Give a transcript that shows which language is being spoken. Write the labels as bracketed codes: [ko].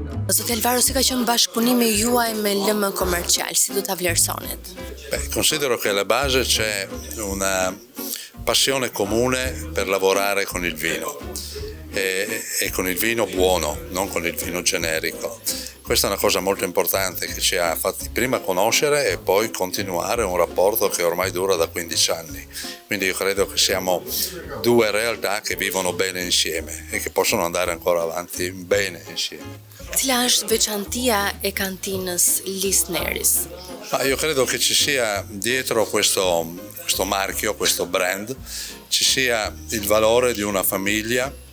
[sq] Zoti Alvaro, si ka qenë bashkëpunimi juaj me LM Komercial, si do ta vlerësonit? [it] Considero che alla base c'è una passione comune per lavorare con il vino e con il vino buono, non con il vino generico. Questa è una cosa molto importante che ci ha fatti prima conoscere e poi continuare un rapporto che ormai dura da 15 anni. Quindi io credo che siamo due realtà che vivono bene insieme e che possono andare ancora avanti bene insieme. [sq] Cila është veçantia e kantinës Lisneris? [it] Io credo che ci sia dietro questo marchio, questo brand, ci sia il valore di una famiglia